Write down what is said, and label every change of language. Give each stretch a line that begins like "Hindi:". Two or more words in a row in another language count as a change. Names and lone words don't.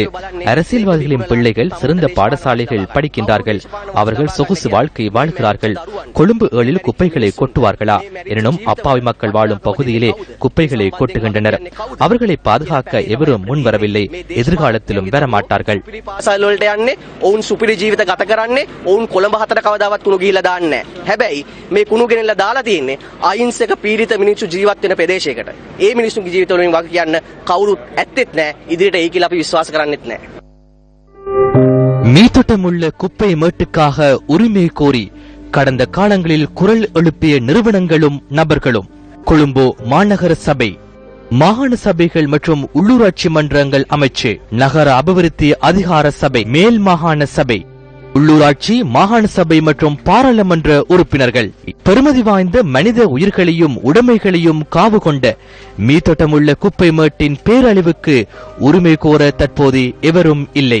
Tamil: அரசியல்வாதிகளின் பிள்ளைகள் சிறந்த பாடசாலைகள் படிக்கின்றார்கள். அவர்கள் சொகுசு வாழ்க்கை வாழ்கிறார்கள். கொழும்பு 7 குப்பைகளை கொட்டுவார்களா? எனினும் அப்பாவி மக்கள் வாழும் பகுதியிலே குப்பைகளை கொட்டுகின்றனர். அவர்களை பாதுகாக்க எவரும் முன்வரவில்லை. எதிர்காலத்திலும் வரமாட்டார்கள்.
Sinhala: ඔවුන් සුපිරි ජීවිත ගත කරන්නේ ඔවුන් කොළඹ හතර කවදාවත් කුණු ගිහිල්ලා දාන්නේ නැහැ. හැබැයි මේ කුණු ගෙනල්ලා දාලා තියෙන්නේ අහිංසක පීඩිත මිනිස්සු ජීවත් වෙන ප්‍රදේශයකට. ඒ මිනිස්සුන්ගේ ජීවිත වලින් වග කියන්න කවුරුත් ඇත්තෙත් නැහැ. ඉදිරියට එයි කියලා අපි විශ්වාස කරන්නෙත් නැහැ.
Tamil: மீத்தொட்டமுள்ள குப்பை மேட்டுக்காக உரிமை கோரி கடந்த காலங்களில் குரல் எழுப்பிய நிறுவனங்களும் நபர்களும் கொழும்பு மாநகர சபை, மாகாண சபைகள் மற்றும் உள்ளூராட்சி மன்றங்கள் அமைச்சு, நகர அபிவிருத்தி அதிகார சபை, மேல் மாகாண சபை, உள்ளூராட்சி மாகாண சபை மற்றும் பாராளுமன்ற உறுப்பினர்கள் பெருமதி வாய்ந்த மனித உயிர்களையும் உடைமைகளையும் காவு கொண்ட மீத்தொட்டமுள்ள குப்பை மேட்டின் பேரழிவுக்கு உரிமை கோர தற்போது எவரும் இல்லை.